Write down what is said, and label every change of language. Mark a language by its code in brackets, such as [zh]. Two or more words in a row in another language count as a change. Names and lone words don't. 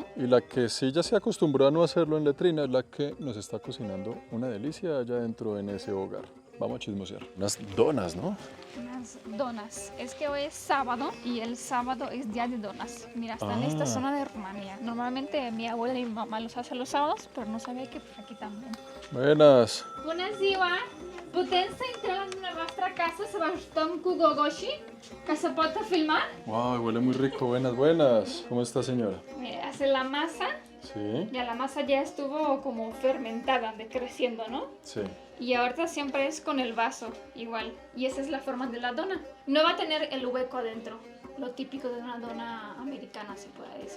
[es] Y la que sí ya se acostumbró a no hacerlo en letrina es la que nos está cocinando una delicia allá dentro en ese hogar. Vamos a chismosear. Unas donas, ¿no? Unas donas. Es que hoy es sábado y el sábado es día de donas. Mira, está en esta zona de Rumanía. Normalmente mi abuela y mi mamá los hacen los sábados, pero no sabía que por aquí también. Buenas. [ro] Bună ziua! Putem să intrăm la dumneavoastră acasă să vă ajutăm cu gogoșii ca să poată filma? [es] Wow, huele muy rico. Buenas, buenas. ¿Cómo está, señora? Mira, hace la masa. Sí. Ya la masa ya estuvo como fermentada, decreciendo, ¿no? Sí. Y ahorita siempre es con el vaso, igual. Y esa es la forma de la dona. No va a tener el hueco adentro. Lo típico de una dona americana, se puede decir.